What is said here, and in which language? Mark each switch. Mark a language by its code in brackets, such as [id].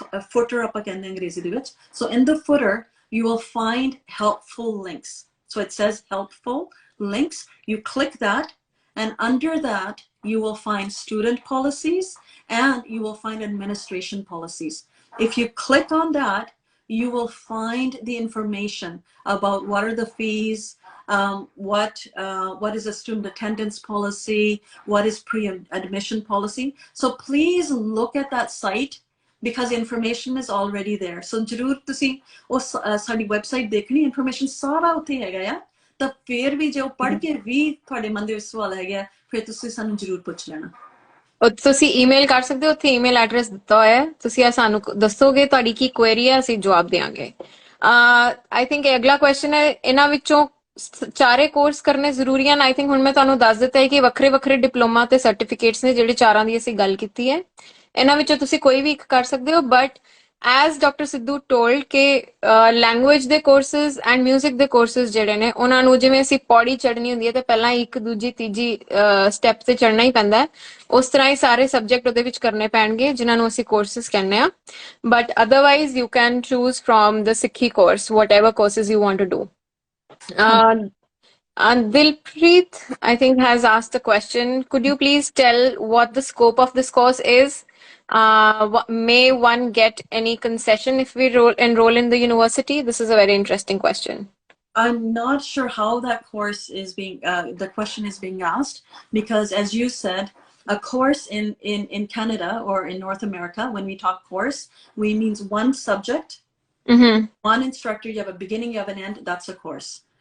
[pa] Footer ਆਪਾਂ ਕਹਿੰਦੇ ਅੰਗਰੇਜ਼ੀ ਦੇ ਵਿੱਚ [en] So in the footer you will find helpful links so it says helpful links you click that and under that you will find student policies and you will find administration policies. If you click on that, you will find the information about what are the fees, what is a student attendance policy, what is pre-admission policy. So please look at that site because information is already there. [pa] So ਜ਼ਰੂਰ ਤੁਸੀਂ ਉਸ ਸਾਡੀ website ਦੇਖਣੀ information ਸਾਰਾ ਉੱਥੇ ਹੈਗਾ ਆ ਤਾਂ ਫਿਰ ਵੀ ਜੇ ਉਹ ਪੜ੍ਹ ਕੇ ਵੀ ਤੁਹਾਡੇ ਮਨ ਦੇ ਵਿੱਚ ਸਵਾਲ ਹੈਗਾ ਫਿਰ ਤੁਸੀਂ ਸਾਨੂੰ ਜ਼ਰੂਰ ਪੁੱਛ ਲੈਣਾ ਉਹ ਤੁਸੀਂ ਈਮੇਲ ਕਰ ਸਕਦੇ ਹੋ, ਉੱਥੇ ਈਮੇਲ ਐਡਰੈਸ ਦਿੱਤਾ ਹੋਇਆ ਹੈ, ਤੁਸੀਂ ਸਾਨੂੰ ਦੱਸੋਗੇ ਤੁਹਾਡੀ ਕੀ ਕੁਐਰੀ ਹੈ, ਅਸੀਂ ਜਵਾਬ ਦੇਵਾਂਗੇ। [en] I think [pa] ਅਗਲਾ ਕੁਐਸਚਨ ਹੈ, ਇਹਨਾਂ ਵਿੱਚੋਂ ਚਾਰੇ ਕੋਰਸ ਕਰਨੇ ਜ਼ਰੂਰੀ ਹਨ? [en] I think [pa] ਹੁਣ ਮੈਂ ਤੁਹਾਨੂੰ ਦੱਸ ਦਿੱਤਾ ਹੈ ਕਿ ਵੱਖਰੇ ਵੱਖਰੇ ਡਿਪਲੋਮਾ ਤੇ ਸਰਟੀਫਿਕੇਟਸ ਨੇ, ਜਿਹੜੇ ਚਾਰਾਂ ਦੀ ਅਸੀਂ ਗੱਲ ਕੀਤੀ ਹੈ। ਇਹਨਾਂ ਵਿੱਚੋਂ ਤੁਸੀਂ ਕੋਈ ਵੀ ਇੱਕ ਕਰ ਸਕਦੇ ਹੋ, [en] but as doctor Sidhu told [pa] ਕਿ ਲੈਂਗੁਏਜ ਦੇ ਕੋਰਸਿਸ ਐਂਡ ਮਿਊਜ਼ਿਕ ਦੇ ਕੋਰਸਿਸ ਜਿਹੜੇ ਨੇ, ਉਹਨਾਂ ਨੂੰ ਜਿਵੇਂ ਅਸੀਂ ਪੌੜੀ ਚੜ੍ਹਨੀ ਹੁੰਦੀ ਹੈ ਤੇ ਪਹਿਲਾਂ ਇੱਕ ਦੂਜੀ ਤੀਜੀ ਸਟੈਪ ਤੇ ਚੜ੍ਹਨਾ ਹੀ ਪੈਂਦਾ ਹੈ, ਉਸ ਤਰ੍ਹਾਂ ਹੀ ਸਾਰੇ ਸਬਜੈਕਟ ਉਹਦੇ ਵਿੱਚ ਕਰਨੇ ਪੈਣਗੇ, ਜਿਨ੍ਹਾਂ ਨੂੰ ਅਸੀਂ ਕੋਰਸਿਸ ਕਹਿੰਦੇ ਆ। [en] But otherwise you can choose from the Sikhi course, whatever courses you want to do. Dilpreet, I think, has asked a question. Could you please tell what the scope of this course is? May one get any concession if we enroll in the university? This is a very interesting question. I'm not sure how that course is being, the question is being asked, because as you said, a course in Canada or in North America, when we talk course, we means one subject, one instructor, you have a beginning, you have an end, that's a course.